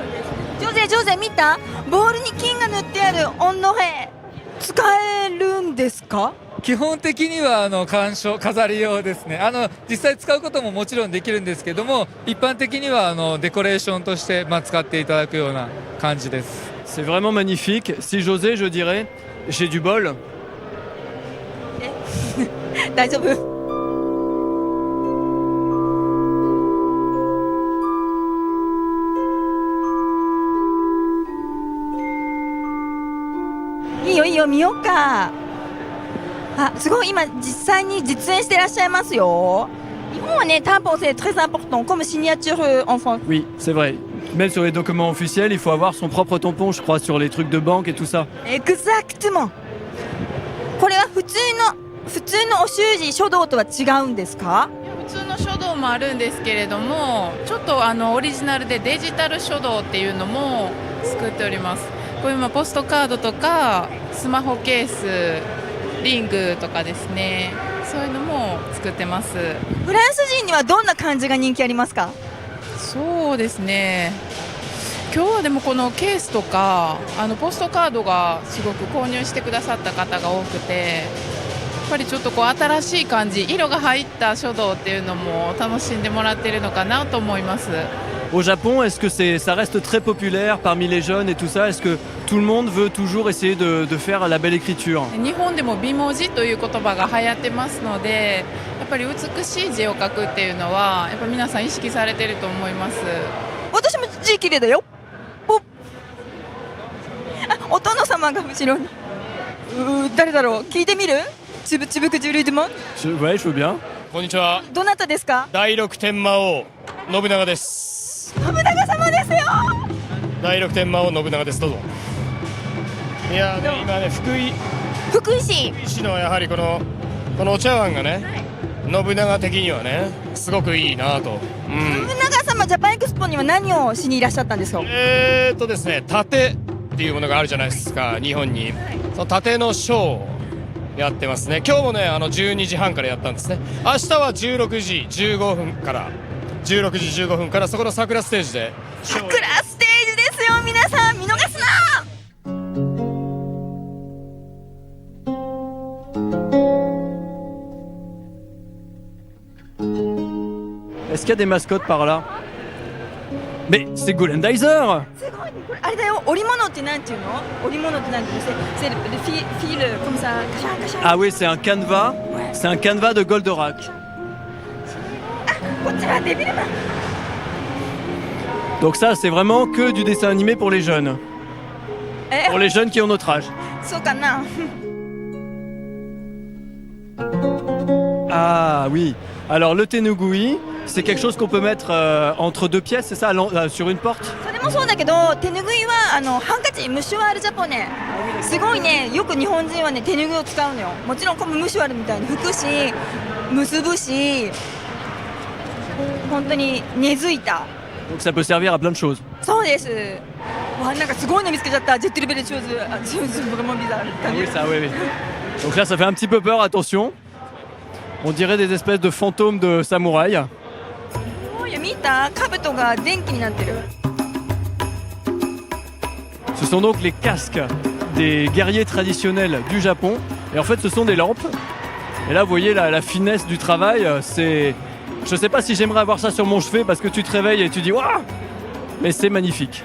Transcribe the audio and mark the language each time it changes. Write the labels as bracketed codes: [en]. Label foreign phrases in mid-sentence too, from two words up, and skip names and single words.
[ja] ジョゼ見た？ボールに金が塗ってあるオンノヘ使えるんですか？基本的には飾り用ですね。実際使うことももちろんできるんですけども、一般的にはデコレーションとして、使っていただくような感じです。 [fr] C'est vraiment magnifique. Si j'osais, je dirais, j'ai du bol. [ja] 大丈夫？いいよ見ようか。あ、すごい今実際に実演してらっしゃいますよ。日本はね、 [fr] tampon c'est très important comme signature en France. Oui, c'est vrai. Même sur les documents officiels, il faut avoir son propre tampon, je crois, sur les trucs de banque et tout ça. Exactement. [ja] これは普通のお習字書道とは違うんですか？普通の書道もあるんですけれども、ちょっとオリジナルでデジタル書道っていうのも作っております。こういうポストカードとかスマホケース、リングとかですね、そういうのも作ってます。フランス人にはどんな感じが人気ありますか？そうですね、今日はでもこのケースとかポストカードがすごく購入してくださった方が多くて、やっぱりちょっと新しい感じ、色が入った書道っていうのも楽しんでもらってるのかなと思います。 [fr] Au Japon, est-ce que ça reste très populaire parmi les jeunes et tout ça? Est-ce que tout le monde veut toujours essayer de faire la belle écriture? [ja] 日本でも美文字という言葉が流行ってますので、やっぱり美しい字を書くっていうのはやっぱ皆さん意識されてると思います。私も字綺麗だよ。お殿様が後ろに。誰だろう？聞いてみる？つぶつぶくじゅりでも。 [fr] Ouais, je veux bien. [ja] こんにちは。どなたですか？第六天魔王信長です。信長様ですよ。第六天魔王信長です。どうぞ。いやね、今ね福井市のやはりこのお茶碗がね、信長的にはねすごくいいなと。信長様ジャパンエクスポには何をしにいらっしゃったんですか？ですね、盾っていうものがあるじゃないですか、日本に。その盾のショーをやってますね。今日もね12時半からやったんですね。明日は16時15分からそこの桜ステージで桜ステージですよ。皆さん見逃すな。 [fr] Est-ce qu'il y a des mascottes par là? Mais c'est Golandizer! [ja] すごいね。これあれだよ。織物ってなんていうの？織物ってなんていうの？ [fr] c'est le fil comme ça, cacha cacha. Ah oui, c'est un canevas. C'est un canevas de Goldorak. [ja] こっちはデビルマン。 [fr] Donc ça, c'est vraiment que du dessin animé pour les jeunes. Pour les jeunes qui ont notre âge. [ja] そうかな。 [fr] Ah oui. Alors le tenugui, c'est quelque chose qu'on peut mettre entre deux pièces, c'est ça, sur une porte? [ja] それもそうだけど、手ぬぐいはハンカチ、 [fr] mouchoir japonais. [ja] すごいね、よく日本人はね手ぬぐいを使うのよ。もちろんこのムシュワールみたいに拭くし、結ぶし、本当に根付いた。 [fr] Donc ça peut servir à plein de choses. [ja] そうです。わ、なんかすごいの見つけちゃった。ジェットルベルチューズ、 [fr] vraiment bizarre. Ah oui, ça, oui, oui. Donc là, ça fait un petit peu peur, attention. On dirait des espèces de fantômes de samouraïs. [ja] 見た？兜が電気になってる。 [fr] Ce sont donc les casques des guerriers traditionnels du Japon. Et en fait, ce sont des lampes. Et là, vous voyez la finesse du travail. C'est... Je sais pas si j'aimerais avoir ça sur mon chevet parce que tu te réveilles et tu dis waouh! Mais c'est magnifique.